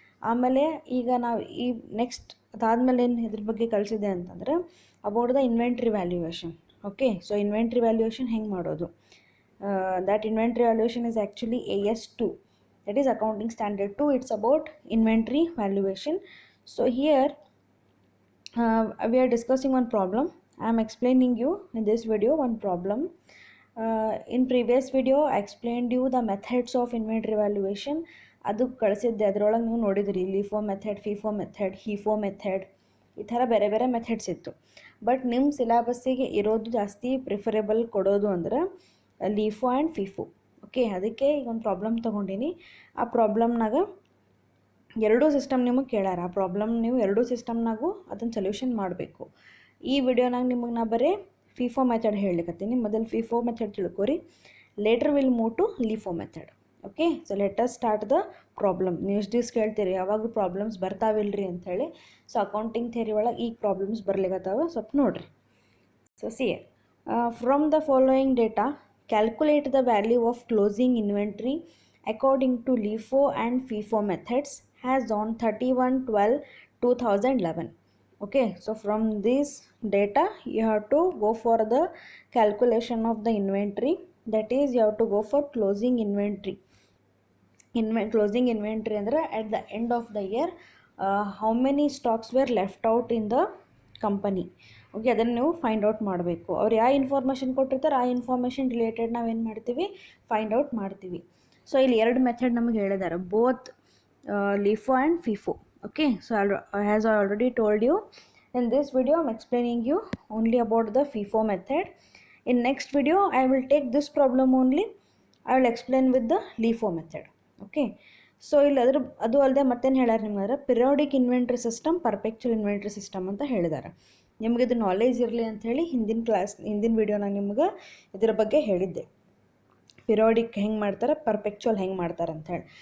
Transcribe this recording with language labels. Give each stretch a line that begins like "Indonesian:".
Kannada: ಆಮೇಲೆ ಈಗ ನಾವು ಈ ನೆಕ್ಸ್ಟ್ ಅದಾದಮೇಲೆ ಏನು ಇದ್ರ ಬಗ್ಗೆ ಕಳಿಸಿದೆ ಅಂತಂದರೆ
English: About the inventory valuation. Okay, so inventory valuation
Kannada: ಹೆಂಗೆ ಮಾಡೋದು,
English: that inventory valuation is actually AS2, that is accounting standard 2. It's about inventory valuation. So here we are discussing one problem. I am explaining you in this video one problem. In previous video I explained you the methods of inventory valuation.
Kannada: ಅದು ಕಳಿಸಿದ್ದೆ, ಅದರೊಳಗೆ ನೀವು ನೋಡಿದ್ರಿ LIFO method, FIFO method, ಹಿಫೋ method, ಈ ಥರ ಬೇರೆ ಬೇರೆ methods ಇತ್ತು. But ನಿಮ್ಮ ಸಿಲೆಬಸ್ಸಿಗೆ ಇರೋದು ಜಾಸ್ತಿ ಪ್ರಿಫರೇಬಲ್ ಕೊಡೋದು ಅಂದ್ರೆ ಲಿಫೋ ಆ್ಯಂಡ್ ಫಿಫೋ. ಓಕೆ, ಅದಕ್ಕೆ ಈಗ ಒಂದು ಪ್ರಾಬ್ಲಮ್ ತೊಗೊಂಡಿನಿ. ಆ ಪ್ರಾಬ್ಲಮ್ನಾಗ ಎರಡೂ ಸಿಸ್ಟಮ್ ನಿಮಗೆ ಕೇಳ್ಯಾರ. ಆ ಪ್ರಾಬ್ಲಮ್ ನೀವು ಎರಡೂ ಸಿಸ್ಟಮ್ನಾಗೂ ಅದನ್ನು ಸೊಲ್ಯೂಷನ್ ಮಾಡಬೇಕು. ಈ ವಿಡಿಯೋನಾಗ ನಿಮಗೆ ನಾ ಬರೀ ಫಿಫೋ ಮೆಥಡ್ ಹೇಳಲಿಕತ್ತೀನಿ. ಮೊದಲು FIFO method ತಿಳ್ಕೊರಿ,
English: Later will move to LIFO method.
Kannada: Okay,
English: So let us start the problem.
Kannada: ನೀವು ಇಷ್ಟು ದಿವ್ಸ ಕೇಳ್ತೀರಿ ಯಾವಾಗ ಪ್ರಾಬ್ಲಮ್ಸ್ ಬರ್ತಾವಿಲ್ರಿ ಅಂಥೇಳಿ. ಸೊ ಅಕೌಂಟಿಂಗ್ ಥಿಯರಿ ಒಳಗೆ ಈಗ ಪ್ರಾಬ್ಲಮ್ಸ್ ಬರ್ಲಿಕತ್ತಾವ, ಸ್ವಲ್ಪ ನೋಡಿರಿ.
English: So see from the following data calculate the value of closing inventory according to LIFO and FIFO methods as on 31/12/2011. Okay, so from this data you have to go for the calculation of the inventory, that is you have to go for closing inventory. Closing inventory andre at the end of the year how many stocks were left out in the company.
Kannada: Okay, ಅದನ್ನು ನೀವು find out ಮಾಡಬೇಕು. ಅವ್ರು ಯಾವ information ಕೊಟ್ಟಿರ್ತಾರೆ ಆ information related ನಾವೇನು ಮಾಡ್ತೀವಿ, find out ಮಾಡ್ತೀವಿ. ಸೊ ಇಲ್ಲಿ ಎರಡು ಮೆಥಡ್ ನಮಗೆ ಹೇಳಿದ್ದಾರೆ, both LIFO and FIFO.
English: Okay, so as I already told you in this video I'm explaining you only about the FIFO method. In next video I will take this problem only, I will explain with the LIFO method.
Kannada: Okay, so ಇಲ್ಲಿ ಅದು ಅಲ್ಲದೆ ಮತ್ತೇನು ಹೇಳ್ಯಾರ ನಿಮ್ಗೆ, periodic inventory system, ಪರ್ಪೆಕ್ಚುವಲ್ inventory system ಅಂತ ಹೇಳಿದ್ದಾರೆ. ನಿಮಗೆ ಇದು ನಾಲೆಜ್ ಇರಲಿ ಅಂಥೇಳಿ ಹಿಂದಿನ ವಿಡಿಯೋನಾಗ ನಿಮ್ಗೆ ಇದರ ಬಗ್ಗೆ ಹೇಳಿದ್ದೆ, ಪಿರಿಯಾಡಿಕ್ ಹೆಂಗೆ ಮಾಡ್ತಾರೆ, ಪರ್ಪೆಕ್ಚುವಲ್ ಹೆಂಗೆ ಮಾಡ್ತಾರೆ ಅಂಥೇಳಿ.